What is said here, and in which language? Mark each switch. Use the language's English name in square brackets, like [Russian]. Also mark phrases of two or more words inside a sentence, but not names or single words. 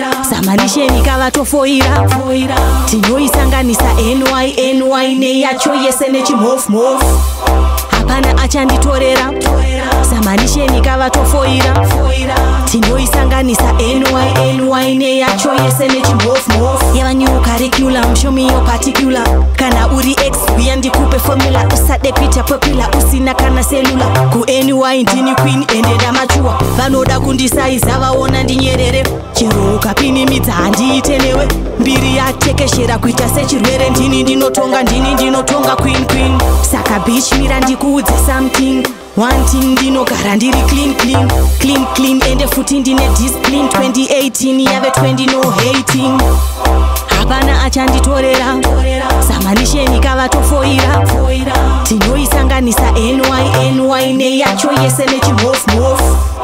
[Shona] Samanisheni kavatofoira. Tinoisanganisa N Y, N Y neyacho yese nechimhofu-mhofu. Hapana achanditorera. Samanisheni kavatofoira. Tinoisanganisa N Y, N Y neyacho yese nechimhofu-mhofu. [English] Yava new curriculum, show me your particular. [Shona] Kana uri ex, uya ndikupe formula. Usade kuita popular, usina kana cellular. Ku N Y ndini queen, ende ndamachua. Vanoda kundisaiza, vaona ndinyerere. Chero ukapinimidza, handiite newe. Mbiri yatekeshera kuita sechirwere. Ndini ndinotonga, ndini ndinotonga, [English] queen, queen. [Shona] Saka bitch, mira ndikuudze something. [English] One thing, [Shona] ndinogara ndiri [English] clean, clean. Clean, clean, [Shona] ende futi ndine discipline. [English] Twenty eighteen, yave twenty, no hating. [Shona] Hapana achanditorera. Samanisheni kavatofoira. Tinoisanganisa N Y, N Y neyacho yese nechimhofu-mhofu.